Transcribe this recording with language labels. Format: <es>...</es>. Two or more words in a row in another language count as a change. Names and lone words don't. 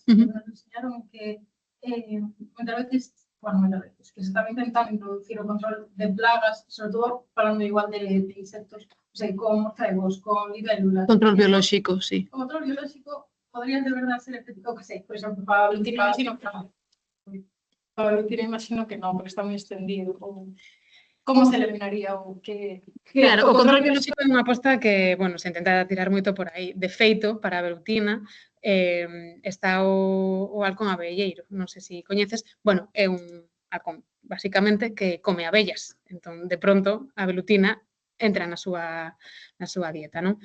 <es>Nos enseñaron que muchas veces, que se estaba intentando introducir el control de plagas, sobre todo hablando igual de insectos, o sea, con morcegos, con libélulas. Control biológico, sí. Control biológico podría de verdad ser efectivo, que sé, por ejemplo, para Valentina imagino que no, porque está muy extendido. ¿Cómo se eliminaría o qué?</es> <gl>Claro, o control biológico é unha aposta que, bueno, se intenta tirar moito por aí. De feito, para a velutina, está o halcón abelleiro, non sei se coñeces, bueno, é un halcón, basicamente, que come abellas. Entón, de pronto, a velutina entra na súa dieta, non?</gl>